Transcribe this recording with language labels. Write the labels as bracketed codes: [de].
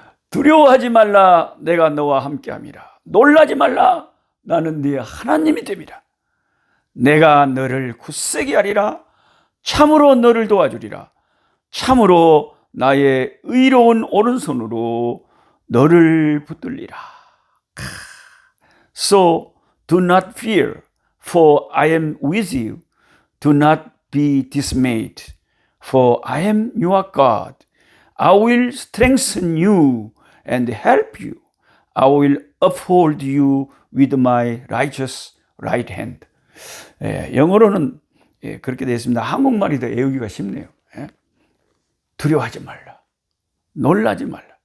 [ko] 두려워하지 말라. 내가 너와 함께함이라. 놀라지 말라. 나는 네 하나님이 됨이라. 내가 너를 굳세게 하리라. 참으로 너를 도와주리라. 참으로 나의 의로운 오른손으로 너를 붙들리라. [en] So do not fear, for I am with you. Do not be dismayed, for I am your God. I will strengthen you and help you. I will uphold you with my righteous right hand. [ko] 영어로는 그렇게 되어 있습니다. 한국말이 더 외우기가 쉽네요. 두려워하지 말라. 놀라지 말라.